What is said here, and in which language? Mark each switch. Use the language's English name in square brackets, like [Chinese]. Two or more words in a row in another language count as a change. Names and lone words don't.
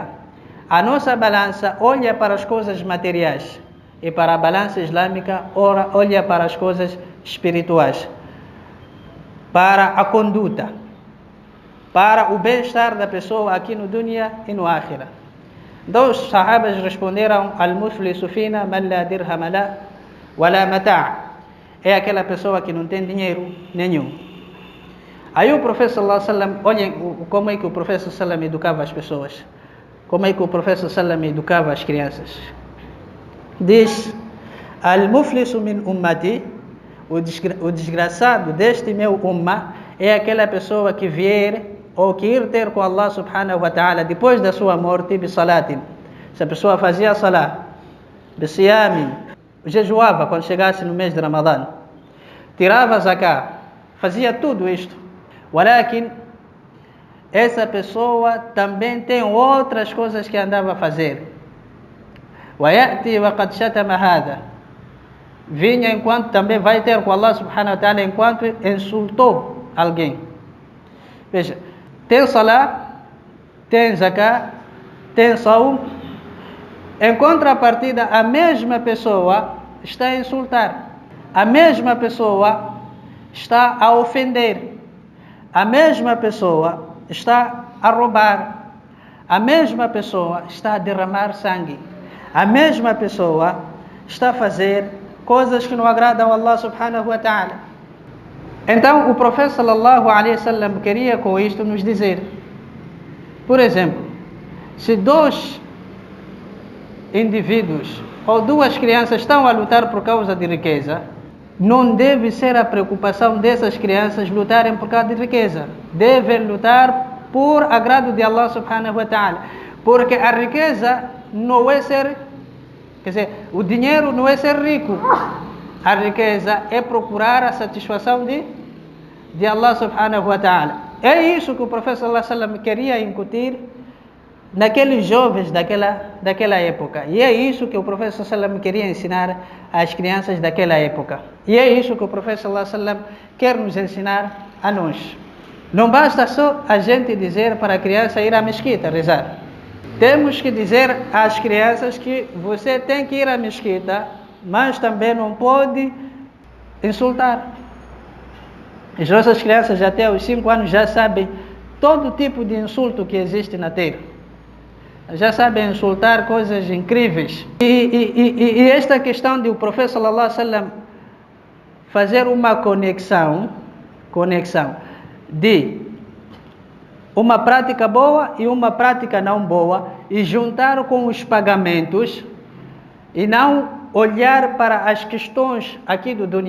[Portuguese] A nossa balança olha para as coisas materiais e para a balança islâmica olha para as coisas espirituais, para a conduta, para o bem-estar da pessoa aqui no dunya e no akhira. Então os sahabas responderam: [Arabic] المفلس فينا من لا درهم لا ولا متاع'. [Portuguese] É aquela pessoa que não tem dinheiro nenhum. Aí o profeta [Arabic] صلى الله عليه وسلم, [Portuguese] olhem como é que o profeta [Arabic] صلى الله عليه وسلم [Portuguese] educava as pessoas, como é que o profeta [Arabic] صلى الله عليه وسلم [Portuguese] educava as crianças. Diz: [Arabic] المفلس من أمتي, [Portuguese] o desgraçado deste meu ummah é aquela pessoa que vier ou que ir ter com [Arabic] الله سبحانه وتعالى [Portuguese] depois da sua morte, bisalatin. Se a pessoa fazia salah, bisiyamin, jejuava quando chegasse no mês de Ramadã, tirava zakah, fazia tudo isto. Walakin, essa pessoa também tem outras coisas que andava a fazer. [Arabic] ويأتي وقد شتم هذا, [Portuguese] vinha enquanto também vai ter com [Arabic] الله سبحانه وتعالى [Portuguese] enquanto insultou alguém. Veja, tem salah, tem zakah, tem saum. Em contrapartida, a mesma pessoa está a insultar, a mesma pessoa está a ofender, a mesma pessoa está a roubar, a mesma pessoa está a derramar sangue, a mesma pessoa está a fazer coisas que não agradam a [Arabic] الله سبحانه وتعالى. [Portuguese] Então o profeta [Arabic] صلى الله عليه وسلم [Portuguese] queria com isto nos dizer, por exemplo, se dois indivíduos ou duas crianças estão a lutar por causa de riqueza, não deve ser a preocupação dessas crianças lutarem por causa de riqueza. Devem lutar por agrado de [Arabic] الله سبحانه وتعالى, [Portuguese] porque a riqueza não é ser, quer dizer, o dinheiro não é ser rico. A riqueza é procurar a satisfação de [Arabic] الله سبحانه وتعالى. [Portuguese] É isso que o profeta [Arabic] صلى الله عليه وسلم [Portuguese] queria incutir naqueles jovens daquela época. E é isso que o profeta [Arabic] صلى الله عليه وسلم [Portuguese] queria ensinar às crianças daquela época. E é isso que o profeta [Arabic] صلى الله عليه وسلم [Portuguese] quer nos ensinar a nós. Não basta só a gente dizer para a criança ir à mesquita rezar. Temos que dizer às crianças que você tem que ir à mesquita, mas também não pode insultar. As nossas crianças até os 5 anos já sabem todo tipo de insulto que existe na terra. Já sabem insultar coisas incríveis. E esta questão de o profeta [Arabic] صلى الله عليه وسلم [Portuguese] fazer uma conexão de uma prática boa e uma prática não boa e juntar com os pagamentos e não olhar para as questões aqui do dunya.